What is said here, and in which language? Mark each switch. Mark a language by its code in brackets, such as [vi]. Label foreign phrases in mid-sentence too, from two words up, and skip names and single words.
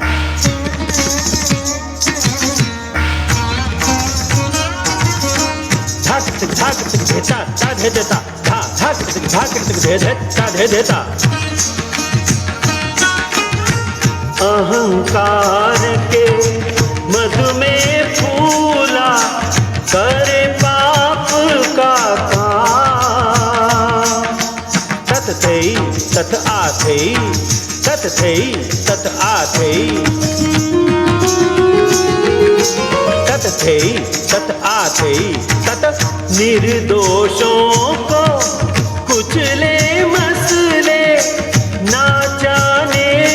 [hi] धाक तिक धेता ता धे देता धा धाक तिक धाक तिक धे देता धे देता अहंकार के मधु में फूला करे पाप का काम तत थई तत आथई तत थई तत आथई तत थई तत आथई तत निर्दोषों को कुचले मसले ना जाने